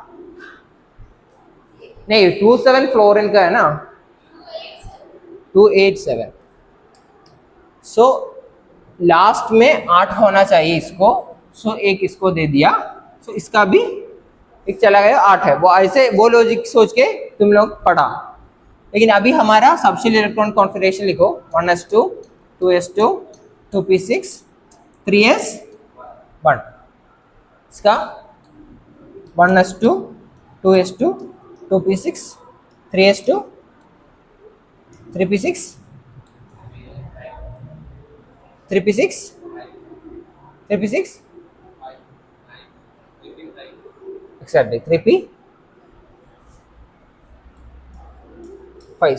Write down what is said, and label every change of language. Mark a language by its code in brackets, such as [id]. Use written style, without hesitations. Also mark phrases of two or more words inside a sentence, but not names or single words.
[hi] नहीं 27 फ्लोरीन का है ना, 287, सो लास्ट में 8 होना चाहिए इसको, सो एक इसको दे दिया, सो इसका भी एक चला गया 8 है। वो ऐसे वो लॉजिक सोच के तुम लोग पढ़ा। लेकिन अभी हमारा [en] subshell electron configuration [hi] लिखो, 1s2 2s2 2p6 3s1, इसका 1s2 2s2 2p6 3s2 3p6 3p6 3p6 एक्सैक्टली 3p5।